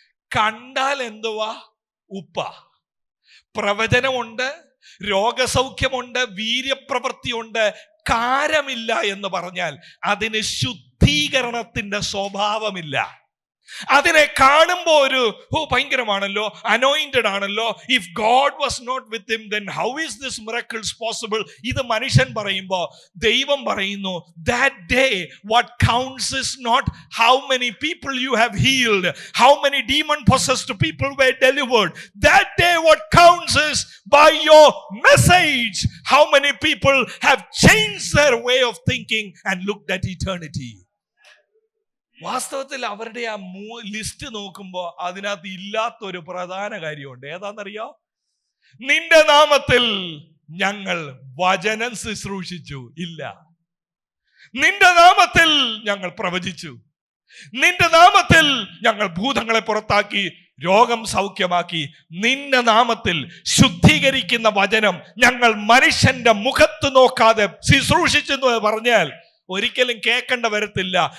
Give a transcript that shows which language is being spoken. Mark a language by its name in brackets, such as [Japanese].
[Malayalam] കണ്ടാൽ എന്തുവാ? ഉപ്പ. പ്രവചനമുണ്ട്, രോഗസൗഖ്യമുണ്ട്, വീര്യപ്രവൃത്തിയുണ്ട്. കാരമില്ല എന്ന് പറഞ്ഞാൽ അതിന് ശുദ്ധീകരണത്തിന്റെ സ്വഭാവമില്ല. അതിനെ കാണുമ്പോ ഒരു ഭയങ്കരമാണല്ലോ, അനോയിന്റഡ് ആണല്ലോ. [English] If God was not with him then how is this miracles possible? [Malayalam] ഇത് മനുഷ്യൻ പറയുമ്പോ ദൈവം പറയുന്നു, [English] that day what counts is not how many people you have healed, how many demon possessed people were delivered. That day what counts is by your message how many people have changed their way of thinking and looked at eternity. [Malayalam] വാസ്തവത്തിൽ അവരുടെ ആ list നോക്കുമ്പോ അതിനകത്ത് ഇല്ലാത്തൊരു പ്രധാന കാര്യമുണ്ട്. ഏതാണെന്നറിയോ? നിന്റെ നാമത്തിൽ ഞങ്ങൾ വചനം ശുശ്രൂഷിച്ചു ഇല്ല, നിന്റെ നാമത്തിൽ ഞങ്ങൾ പ്രവചിച്ചു, നിന്റെ നാമത്തിൽ ഞങ്ങൾ ഭൂതങ്ങളെ പുറത്താക്കി രോഗം സൗഖ്യമാക്കി, നിന്റെ നാമത്തിൽ ശുദ്ധീകരിക്കുന്ന വചനം ഞങ്ങൾ മനുഷ്യന്റെ മുഖത്ത് നോക്കാതെ ശുശ്രൂഷിച്ചെന്ന് പറഞ്ഞാൽ ഒരിക്കലും കേൾക്കേണ്ട വരത്തില്ല.